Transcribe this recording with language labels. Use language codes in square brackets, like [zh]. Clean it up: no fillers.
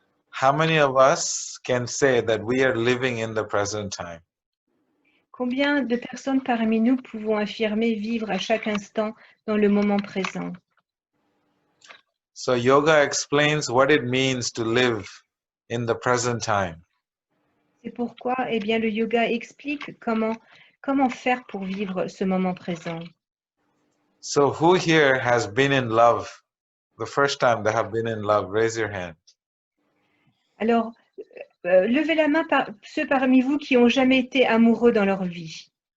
[en] How many of us can say that we are living in the present time? [fr] Combien de personnes parmi nous pouvons affirmer vivre à chaque instant dans le moment présent? [en] So yoga explains what it means to live in the present time. [fr] C'est pourquoi, eh bien, le yoga explique comment faire pour vivre ce moment présent. [en] So who here has been in love? The first time they have been in love, raise your hand. [fr] Alors, levez la main ceux parmi vous qui n'ont jamais été amoureux dans leur vie.